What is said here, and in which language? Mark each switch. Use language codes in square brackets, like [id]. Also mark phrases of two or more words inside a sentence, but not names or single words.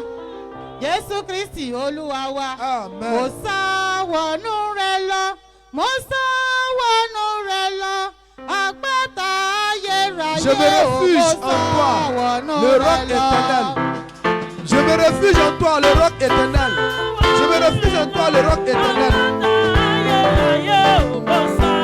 [yo] Jésus Christi Olúwa wa. Amen. Mo sá wọnú rẹ̀ lọ. Mo sá wọnú rẹ̀ lọ. Àpáta ayérayé. [fr] Je me refuge en toi, le roc éternel. Je me refuge en toi, le roc éternel. Je me refuge en toi, le roc éternel.